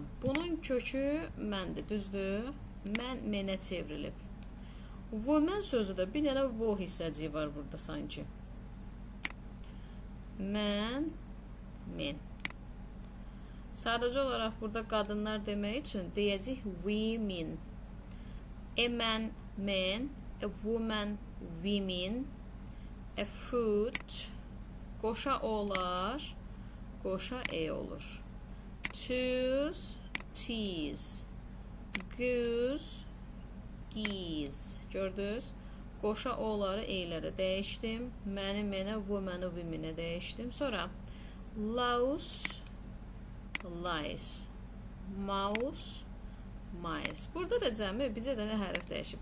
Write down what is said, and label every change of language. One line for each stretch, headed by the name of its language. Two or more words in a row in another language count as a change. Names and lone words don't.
Azerbaijani: Bunun kökü məndir, düzdür? Mən, menə çevrilib. Woman sözü də bir dənə wo hissəciyi var burada sanki. Mən, men. Sadəcə olaraq burada qadınlar demək üçün deyəcək women.
English: A man, men. A woman, women. A food,
Azerbaijani: qoşa olar, qoşa e olur.
English: Choose, tease. Goose,
Azerbaijani: geese. Gördünüz? Qoşa oları e-lərə dəyişdim. Məni, mənə, woman'ı, women'ə dəyişdim.
English: Sonra louse, lice. Mouse, mice.
Azerbaijani: Burada da cəmi bircə dənə hərf dəyişib.